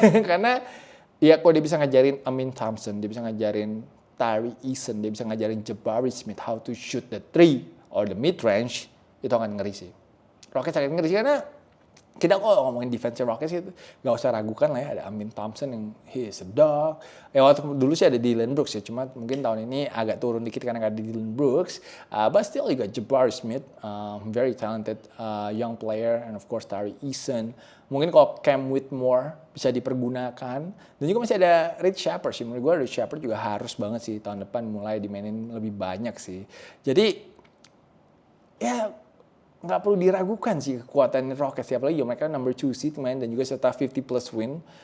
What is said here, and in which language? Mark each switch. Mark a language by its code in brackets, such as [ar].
[id] Karena ya kalau dia bisa ngajarin Amin Thompson, dia bisa ngajarin Tari Eason, dia bisa ngajarin Jabari Smith [en] how to shoot the 3 or the mid range, [id] itu akan ngeri sih. Rockets akan ngeri sih karena kita kok ngomongin defense Rockets itu gak usah ragukan lah ya, ada Amin Thompson yang [en] he is a dog. [id] Waktu dulu sih ada Dillon Brooks ya, cuma mungkin tahun ini agak turun dikit karena gak ada Dillon Brooks. [en] But still you got Jabari Smith, very talented young player, and of course Tari Eason. [id] Mungkin kalau Cam Whitmore bisa dipergunakan, dan juga masih ada Reed Shepard sih. Menurut gue Reed Shepard juga harus banget sih tahun depan mulai dimainin lebih banyak sih. Jadi ya nggak perlu diragukan sih kekuatan Rockets, apalagi mereka [en] number 2 seed [id] main dan juga serta 50 plus win.